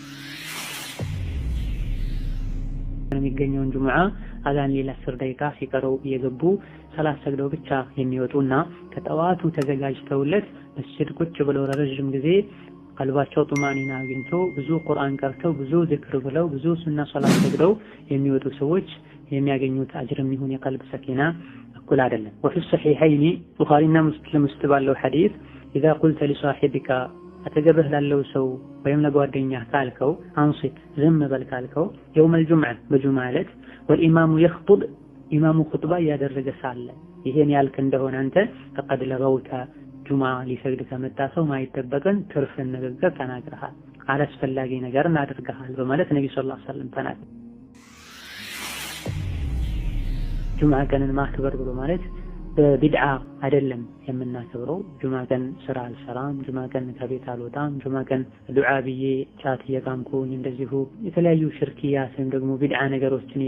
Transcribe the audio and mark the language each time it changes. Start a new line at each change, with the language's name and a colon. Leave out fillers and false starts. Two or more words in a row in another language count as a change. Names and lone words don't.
Amharic: የሚገኘውን ጁምዓ አዛን ሌላ 10 ደቂቃ ሲቀረው እየገቡ ሰላት ሰግደው ብቻ የሚወጡና ከጠዋቱ ተዘጋጅተውለት መስጂድ ቁጭ ብለው ለረጅም ጊዜ ቀልባቸው ጡማኒና አግኝቶ ብዙ ቁርአን ቀርተው ብዙ ዚክር ብለው ብዙ ሱና ሶላት ሰግደው የሚወጡ ሰዎች የሚያገኙት አጅርም ይሁን የቀልብ ሰኪና እኩል አይደለም።
Arabic: وفي الصحيحين
Amharic: ቡኻሪና ሙስሊም ውስጥ ባለው ሐዲስ
Arabic: إذا قلت لصاحبك
Amharic: አተገብህ ላለው ሰው ወይም ለጓደኛህ ካልከው አንሲት ዝም በል ካልከው
Arabic: يوم الجمعة
Amharic: በጁምዓ ዕለት
Arabic: والإمام يخطب
Amharic: ኢማሙ ኹጥባ እያደረገ ሳለ ይሄን ያልክ እንደሆነ አንተ
Arabic: فقد لغوت
Amharic: ጁምዓ ሊሰግድ ከመጣ ሰው ማይጠበቅን ትርፍ ንግግር ተናግረሃል፣ አላስፈላጊ ነገርን አድርገሃል በማለት ነብዩ
Arabic: صلى الله عليه وسلم
Amharic: ተናገሩ። ጁምዓ ቀንን ማክበር ብሎ ማለት በቢድዓ አይደለም የምናከብረው። ጁምዓ ቀን ስራ አልሰራም፣ ጁምዓ ቀን ከቤት አልወጣም፣ ጁምዓ ቀን ዱዓ ብዬ ቻት እየቃምኩኝ እንደዚሁ የተለያዩ ሽርኪያት ወይም ደግሞ ቢድዓ ነገሮችን